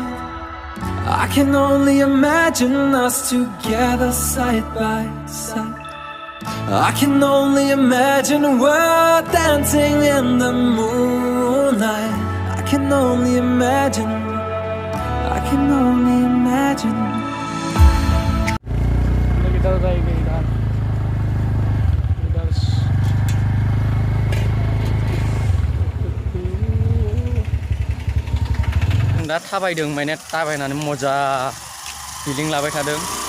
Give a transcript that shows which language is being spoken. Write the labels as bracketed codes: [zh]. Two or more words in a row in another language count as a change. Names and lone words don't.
[en] I can only imagine us together side by side. I can only imagine we're dancing in the moonlight. I can only imagine. I can only imagine. [brx] दा थाबायदों माने थाबायनानै मजा फिलिं लाबाय थादों